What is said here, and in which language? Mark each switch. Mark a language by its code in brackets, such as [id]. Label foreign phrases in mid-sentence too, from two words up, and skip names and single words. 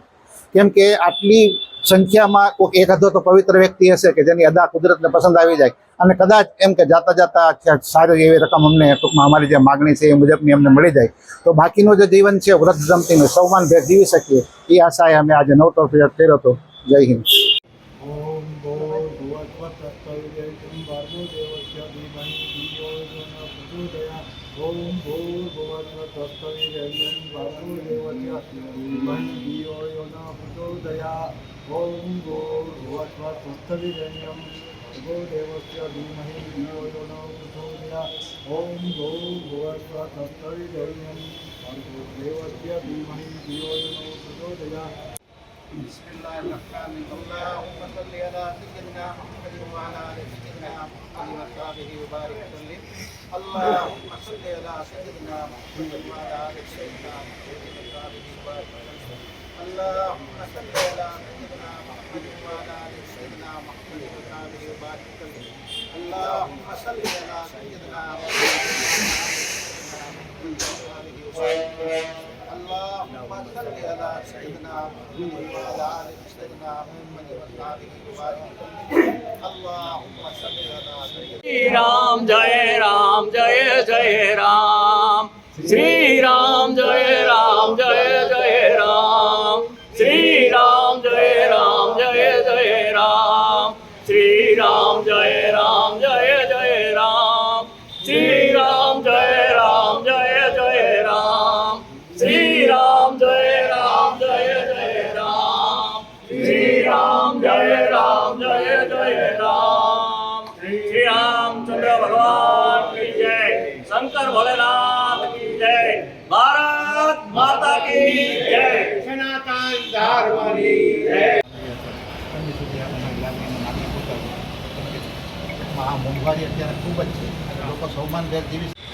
[gu] કેમ કે આટલી સંખ્યામાં કોઈ એક હતો તો પવિત્ર વ્યક્તિ હશે કે જેની અદા કુદરતને પસંદ આવી જાય અને કદાચ એમ કે જાતા જાતા સારી એવી રકમ અમને ટૂંકમાં અમારી જે માગણી છે એ મુજબની અમને મળી જાય તો બાકીનું જે જીવન છે વ્રત જમતીનું સૌમાનભેર જીવી શકીએ એ આશાએ અમે આજે નવતર પ્રયોગ કર્યો હતો। જય હિન્દ। [sa] ओम भूर्भुवस्सुस्तविरेण्यं भर्गोदेवस्य धीमहि धियो यो न प्रचोदयात्। ओम भूर्भुवस्सुस्तविरेण्यं भर्गोदेवस्य धीमहि धियो यो न प्रचोदयात्। ओम भूर्भुवस्सुस्तविरेण्यं भर्गोदेवस्य धीमहि धियो यो न प्रचोदयात्। [ar] بسم الله الرحمن الرحيم. اللهم صل على سيدنا محمد وعلى آل سيدنا محمد وصحابه وبارك وسلم. اللهم صل على سيدنا محمد وعلى آل سيدنا محمد وصحابه وبارك وسلم. اللهم صل على سيدنا محمد وعلى آل سيدنا محمد وصحابه وبارك وسلم. اللهم صل على سيدنا محمد وعلى آل سيدنا محمد وصحابه وبارك وسلم. اللهم صل على سيدنا محمد وعلى آل سيدنا محمد وصحابه وبارك وسلم. اللهم صل على سيدنا [hi] राम जय राम जय जय राम। श्री राम जय राम जय जय राम। श्री राम जय राम जय जय राम। श्री राम जय राम जय जय राम। श्री राम जय राम जय जय राम। श्री राम जय राम जय जय राम। श्री राम जय राम जय जय राम। श्री रामचंद्र भगवान की जय। शंकर भोलेनाथ की जय। भारत माता की जय। सनातन धर्म की जय। [gu] આ મોંઘવારી અત્યારે ખૂબ જ છે અને લોકો સૌમાનભેર જીવી